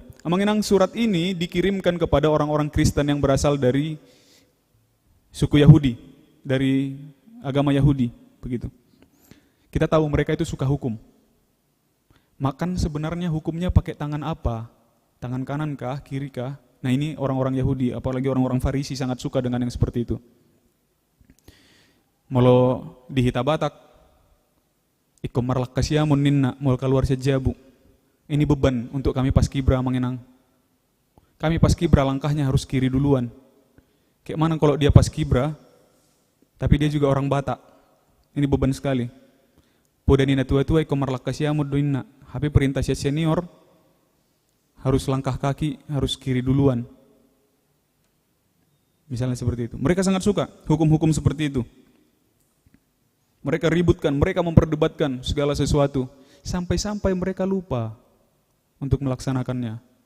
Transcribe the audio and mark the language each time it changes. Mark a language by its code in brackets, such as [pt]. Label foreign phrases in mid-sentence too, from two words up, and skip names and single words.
[id] Manginang, surat ini dikirimkan kepada orang-orang Kristen yang berasal dari suku Yahudi, dari agama Yahudi, begitu. Kita tahu mereka itu suka hukum. Makan sebenarnya hukumnya pakai tangan apa? Tangan kanan kah, kiri kah? Nah ini orang-orang Yahudi, apalagi orang-orang Farisi sangat suka dengan yang seperti itu. [bbc] Molo di Hita Batak, iko marlak kasiamun ninna, mol keluar sejabu. [id] Ini beban untuk kami paskibra Manginang. Kami paskibra langkahnya harus kiri duluan. Kayak mana kalau dia paskibra, tapi dia juga orang Batak. Ini beban sekali. [bbc] Podanina tua-tua iko marlak kasiamun ninna. [id] Tapi perintah senior, harus langkah kaki, harus kiri duluan. Misalnya seperti itu. Mereka sangat suka hukum-hukum seperti itu. Mereka ributkan, mereka memperdebatkan segala sesuatu. Sampai-sampai mereka lupa untuk melaksanakannya.